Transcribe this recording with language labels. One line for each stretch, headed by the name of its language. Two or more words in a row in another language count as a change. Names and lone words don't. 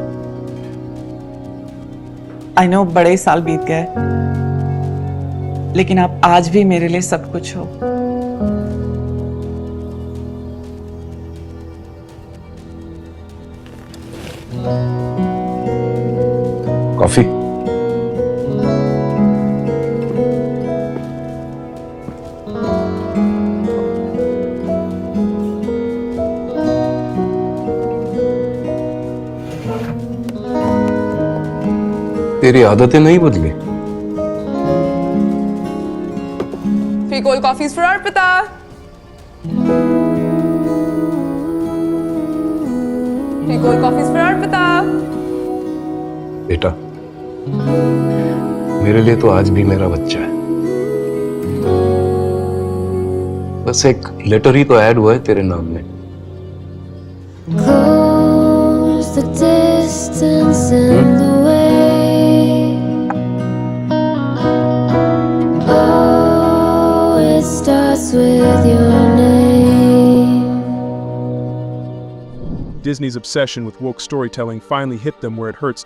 English: I know
Hindi: बड़े साल बीत गए, लेकिन आप आज भी मेरे लिए सब कुछ हो। कॉफी? तेरी आदतें नहीं बदली।
English: Free coffees for Arpita. Free coffees for Arpita.
Hindi: बेटा, मेरे लिए तो आज भी मेरा बच्चा है। बस एक लेटर ही तो ऐड हुआ है तेरे नाम में।
English: Close the distance and the way. Oh, it starts with your name. Disney's obsession with woke storytelling finally hit them where it hurts.